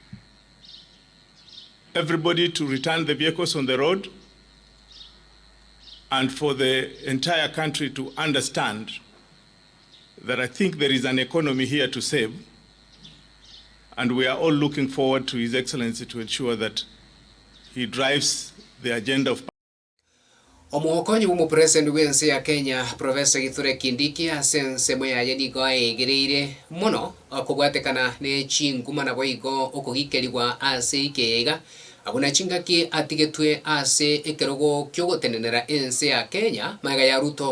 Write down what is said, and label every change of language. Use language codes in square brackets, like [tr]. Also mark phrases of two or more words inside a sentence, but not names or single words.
[en] Everybody to return the vehicles on the road, and for the entire country to understand that I think there is an economy here to save, and we are all looking forward to His Excellency to ensure that he drives the agenda of [guz] Omuokonyi umu president wense ya Kenya Professor Kithure Kindiki asense moyaye nigo egereire muno okugwatekana ne chinguma na boigo okugikeligwa ase ikega abuna chingaki atigetwe ase ekerogo kyogotenenera ense ya Kenya maga ya Ruto